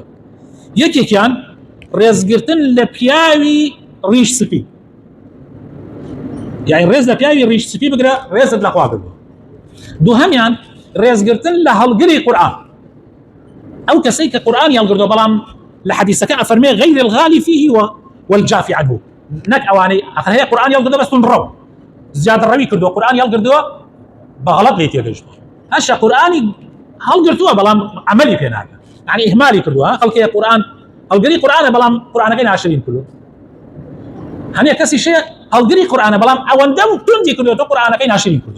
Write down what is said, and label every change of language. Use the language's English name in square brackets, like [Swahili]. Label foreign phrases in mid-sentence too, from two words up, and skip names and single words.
[Central Kurdish] یەکێکیان ڕێزگرتن لە پیاوی ڕیش سپی، یعنی ڕێز لە پیاوی ڕیش سپی بگرە ڕێزت لەخوا کردووە. دووهەمیان ڕێزگرتن لە هەڵگری قورئان، ئەو کەسەی کە قورئانی هەڵگردووە بەڵام لە حەدیثەکە ئەفەرمێ [Arabic] غەیر الغالی فيه والجافي عنه، [Central Kurdish] نەک ئەوانەی ئەخر هەیە قورئانی هەڵگردووە بەس تونڕەو زیادڕەوی کردووە، قورئانی هەڵگردووە بە غەڵەت لێ تێگەیشتووە. هەشە قورئانی هەڵگرتووە بەڵام عەمەلی پێ ناکە، یعنی ئیهمالی کردووە. خەڵکەیە قورئان هەڵگری قورئانە بەڵام قورئانەکەی ناشرین کردووە. هەنێ کەسیشەیە هەڵگری قورئانە بەڵام ئەوەندەم توندی کردووە قورئانەکەی ناشرین کردووە.